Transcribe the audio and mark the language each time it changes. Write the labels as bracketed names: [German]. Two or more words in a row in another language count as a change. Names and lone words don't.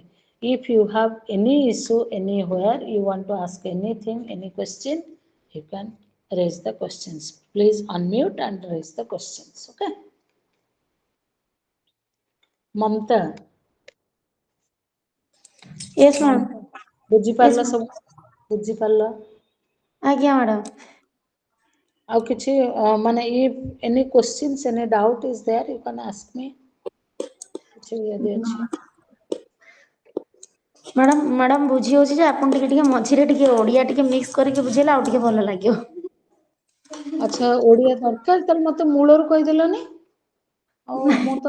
[English] If you have any issue anywhere, you want to ask anything, any question, you can raise the questions. Please unmute and raise the questions. Okay, Mamta, Yes, ma'am. ମମତା Yes, [Odia] ବୁଝିପାରିଲ [English] ma'am. [Odia] ସବୁ? ବୁଝିପାରିଲ? ଆଜ୍ଞା ମ୍ୟାଡ଼ାମ। ଆଉ କିଛି ମାନେ [English] if any questions, any doubt is there, you can ask me. [Odia] କିଛି ଯଦି ଅଛି। ମ୍ୟାଡ଼ାମ ବୁଝି ହଉଛି ଯେ ଆପଣ ଟିକେ ମଝିରେ ଟିକେ ଓଡିଆ ଟିକେ ମିକ୍ସ କରିକି ବୁଝେଇଲେ ଆଉ ଟିକେ ଭଲ ଲାଗିବ। ଆଚ୍ଛା, ଓଡ଼ିଆ ଦରକାର, ତାହେଲେ ମତେ ମୂଳରୁ କହିଦେଲନି। ଆଉ ମୁଁ ତ